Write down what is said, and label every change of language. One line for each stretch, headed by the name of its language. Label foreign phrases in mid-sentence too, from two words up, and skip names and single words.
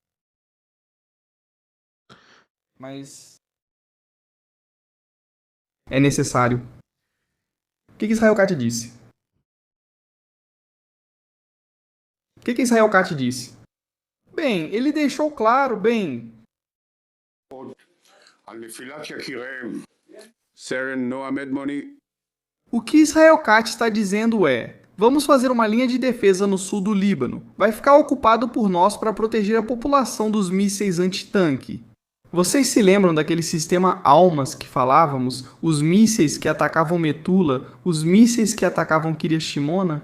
Portuguese: Mas é necessário. O que Israel Katz disse? O que Israel Katz disse? Bem, ele deixou claro,
Hebrew: על נפילת יקיריהם, סרן נועה מדמוני.
Portuguese: O que Israel Katz está dizendo é: vamos fazer uma linha de defesa no sul do Líbano. Vai ficar ocupado por nós para proteger a população dos mísseis antitanque. Vocês se lembram daquele sistema Almas que falávamos? Os mísseis que atacavam Metula, os mísseis que atacavam Kiryat Shimona?